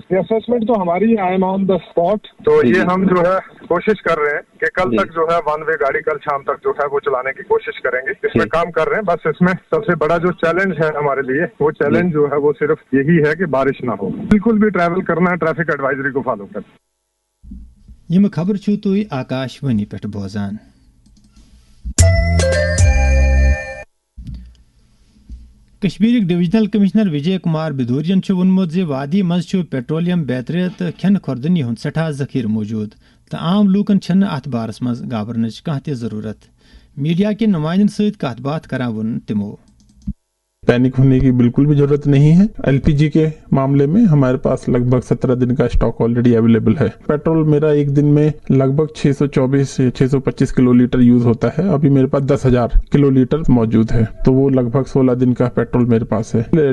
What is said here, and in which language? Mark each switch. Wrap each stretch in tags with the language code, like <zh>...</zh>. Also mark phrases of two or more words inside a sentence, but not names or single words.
<hi>ये असेसमेंट तो हमारी</hi> <en>I am on the spot,</en> <hi>तो ये हम जो है कोशिश कर रहे हैं कि कल तक जो है</hi> <en>one way</en> <hi>गाड़ी कल शाम तक जो है वो चलाने की कोशिश करेंगे। इसमें काम कर रहे हैं। बस इसमें सबसे बड़ा जो चैलेंज है हमारे लिए, वो चैलेंज जो है वो सिर्फ यही है कि बारिश ना हो। बिल्कुल भी ट्रैवल करना है</hi> <en>traffic advisory</en> <hi>को फॉलो कर।</hi> <ks>यम खबर छु तुई आकाशवाणी पेट बोजान। कश्मीर</ks> <en>divisional commissioner</en> <ks>विजय कुमार बिधूरियन वोनमुत जे वादी मज पेट्रोलियम बेतरे तो खेन खुर्दनी हुंद सठा जखीर मौजूद तो आम लूकन छन अत बारस मज घाबरनच कह ते जरूरत। मीडिया के नुमाइंदन सहित कथ बात करा वोन तिमो</ks> <hi>पैनिक होने की बिल्कुल भी जरूरत नहीं है। एलपीजी के मामले में हमारे पास लगभग 17 दिन का स्टॉक</hi> <en>already available</en> <hi>है। पेट्रोल मेरा एक दिन में लगभग 624 से 625 किलोलीटर यूज होता है। अभी मेरे पास 10,000 किलोलीटर मौजूद है, तो वो लगभग 16 दिन का पेट्रोल मेरे पास है।</hi>